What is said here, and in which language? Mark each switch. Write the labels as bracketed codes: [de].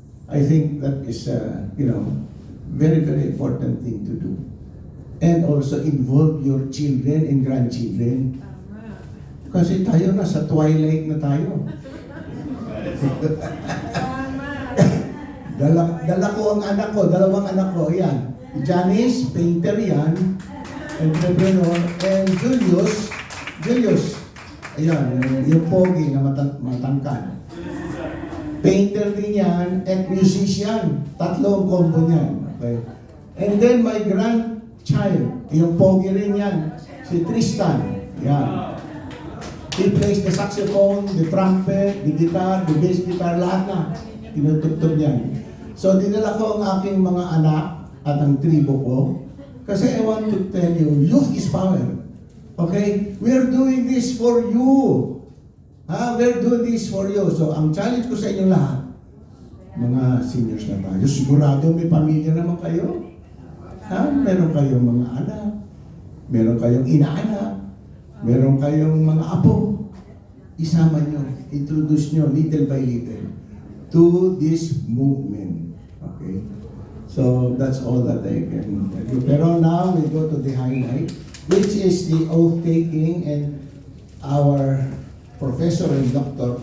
[en] I think that is, very, very important thing to do. And also involve your children and grandchildren. [tl] Kasi tayo na, sa twilight na tayo. Dala ko ang anak ko, dalawang anak ko, yan. Janice, painter yan, entrepreneur, and Julius, ayan, yung pogi na matangkad. Painter din yan, and musician, tatlo ang combo niyan. Okay. And then my grandchild, yung pogi rin yan, si Tristan, yan. [en] He plays the saxophone, the trumpet, the guitar, the bass guitar, [tl] lahat na. Tinutugtog yan. So, dinala ko ang aking mga anak at ang tribo ko kasi [en] I want to tell you, youth is power. [tl] Okay? [en] We're doing this for you. We're doing this for you. [tl] So, ang challenge ko sa inyo lahat, mga seniors na tayo, sigurado may pamilya naman kayo. Meron kayong mga anak, meron kayong inaanak, meron kayong mga apo. Isama nyo, [en] introduce nyo little by little to this movement. Okay? So, that's all that I can tell you. Pero now, we go to the highlight, which is the oath-taking, and our Professor and Dr.